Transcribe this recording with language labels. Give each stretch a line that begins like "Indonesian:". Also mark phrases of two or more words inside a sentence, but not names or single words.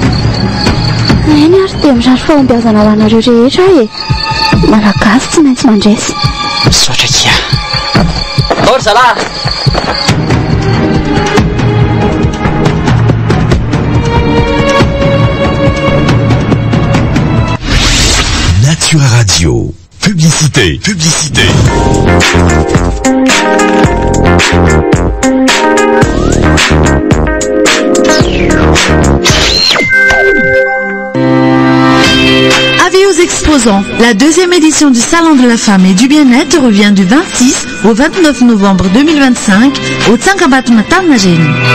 Malagasy: eny ary dia mirary fahombiazana ho anareo rehetra e malagasy tsy maintsy mandresy sotra kia Or zalahy
French: Natura Radio. Publicité. Avis aux exposants, la deuxième édition du Salon de la Femme et du Bien-être revient du 26 au 29 novembre 2025 au Tsangabat Matamnageni.